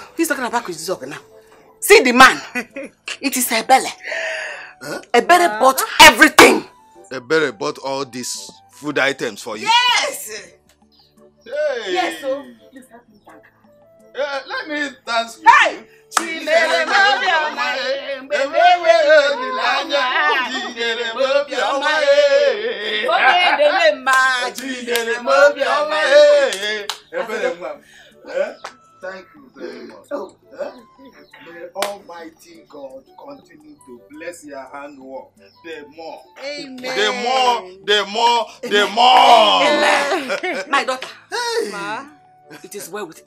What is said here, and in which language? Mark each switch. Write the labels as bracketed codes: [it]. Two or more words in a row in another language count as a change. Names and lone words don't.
[en] He's talking about Izog now. See the man. It is Ebele. Ebele bought everything. Ebele bought all these food items for you? Yes. Hey. Yes, so please help me thank her. Let me dance with you. [ig] Chinere mobioma mbewe odilanya Chinere mobioma Ogedele ma Chinere mobioma [en] Thank you very much. May Almighty God continue to bless your handwork. The more. Amen. The more. Amen. My daughter. Hey. Ma. It is well with you.